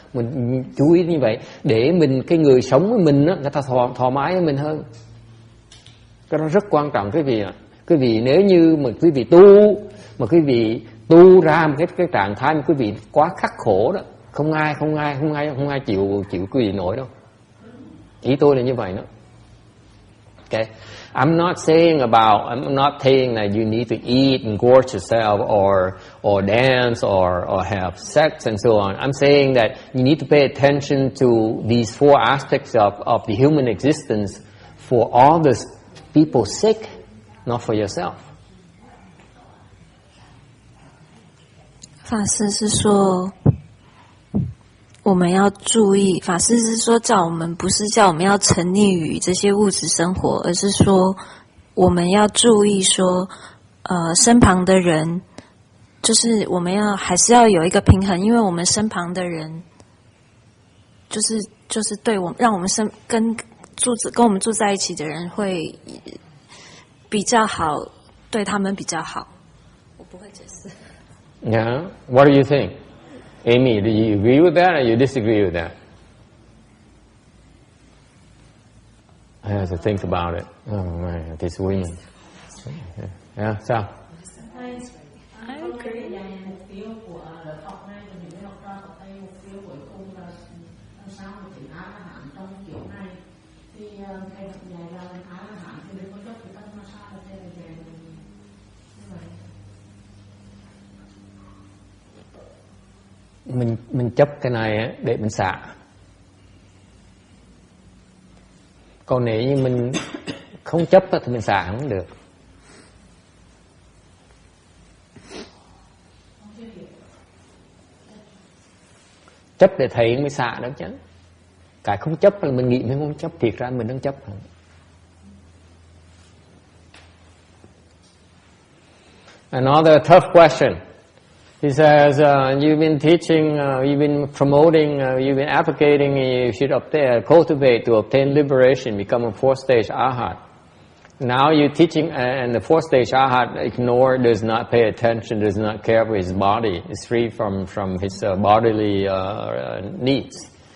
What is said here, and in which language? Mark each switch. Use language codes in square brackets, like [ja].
[vi] Mình chú ý như vậy để mình cái người sống với mình đó, người ta thoải mái với mình hơn. Cái đó rất quan trọng quý vị ạ. Quý vị nếu như mà quý vị tu ra một cái trạng thái mà quý vị quá khắc khổ đó, không ai chịu quý vị nổi đâu. Ý tôi là như vậy đó. [en] Okay, I'm not saying that you need to eat and gorge yourself or dance or have sex and so on. I'm saying that you need to pay attention to these four aspects of the human existence for all the people's sake, not for yourself. [zh] 法师是说我们要注意，法师是说不是叫我们要沉溺于这些物质生活，而是说我们要注意说身旁的人，就是我们还是要有一个平衡，因为我们身旁的人就是对我们让我们跟我们住在一起的人会比较好，对他们比较好。我不会解释。 [en] Yeah, what do you think? Amy, do you agree with that or you disagree with that? I have to think about it. Oh man, these women. Yeah, [vi] sao? [en] I agree. [vi] Mình chấp cái này để mình xả. Còn nếu như mình không chấp thì mình xả không được. Chấp để thấy mới xả đó chứ. Cái không chấp là mình nghĩ mình không chấp, thiệt ra mình không chấp. [en] Another tough question. He says, you've been teaching, you've been promoting, you've been advocating, you should cultivate to obtain liberation, become a fourth stage arhat. Now you're teaching, and the fourth stage arhat does not pay attention, does not care for his body, is free from his bodily needs.